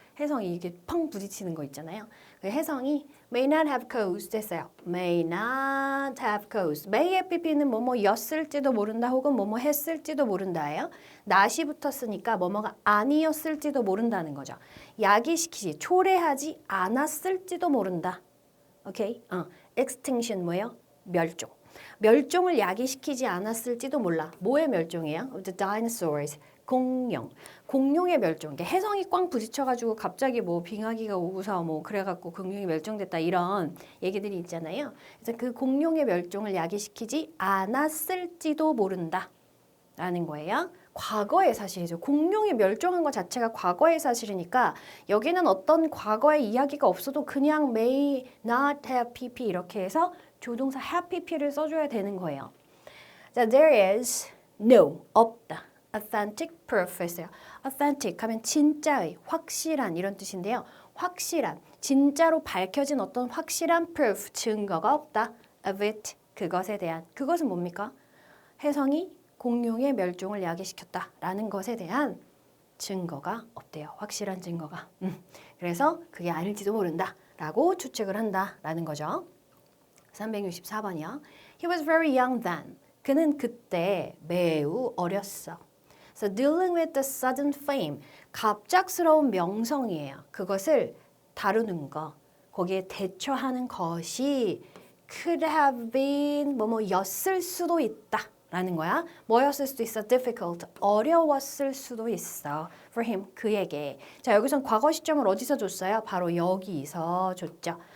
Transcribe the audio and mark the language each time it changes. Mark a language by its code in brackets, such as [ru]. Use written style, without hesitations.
[ko] 해성이 이게 펑 부딪히는 거 있잖아요. 그 해성이 [en] may not have caused [ko] 됐어요. [en] may not have caused. [ko] may have pp는 뭐뭐였을지도 모른다 혹은 뭐뭐 했을지도 모른다예요. not이 붙었으니까 뭐뭐가 아니었을지도 모른다는 거죠. 야기시키지, 초래하지 않았을지도 모른다. 오케이? extinction 뭐예요? 멸종. 멸종을 야기시키지 않았을지도 몰라. 뭐의 멸종이에요? [en] The dinosaurs. [ko] 공룡. 공룡의 멸종. 해성이 꽝 부딪혀가지고 갑자기 뭐 빙하기가 오고서 뭐 그래갖고 공룡이 멸종됐다 이런 얘기들이 있잖아요. 그래서 그 공룡의 멸종을 야기시키지 않았을지도 모른다. 라는 거예요. 과거의 사실이죠. 공룡이 멸종한 것 자체가 과거의 사실이니까 여기는 어떤 과거의 이야기가 없어도 그냥 [en] may not have pp [ko] 이렇게 해서 조동사 have pp를 써줘야 되는 거예요. 자, [en] there is no, [ko] 없다. [en] authentic proof [ko] 했어요. authentic 하면 진짜의, 확실한 이런 뜻인데요. 확실한, 진짜로 밝혀진 어떤 확실한 proof, 증거가 없다. [en] of it, [ko] 그것에 대한. 그것은 뭡니까? 해성이 공룡의 멸종을 야기시켰다라는 것에 대한 증거가 없대요. 확실한 증거가. 그래서 그게 아닐지도 모른다라고 추측을 한다라는 거죠. 364번이요. [en] He was very young then. [ko] 그는 그때 매우 어렸어. [en] So dealing with the sudden fame, [ko] 갑작스러운 명성이에요. 그것을 다루는 거, 거기에 대처하는 것이 could have been 뭐뭐였을 수도 있다. 라는 거야. 뭐였을 수도 있어? difficult. 어려웠을 수도 있어. [en] for him. [ko] 그에게. 자, 여기선 과거 시점을 어디서 줬어요? 바로 여기서 줬죠.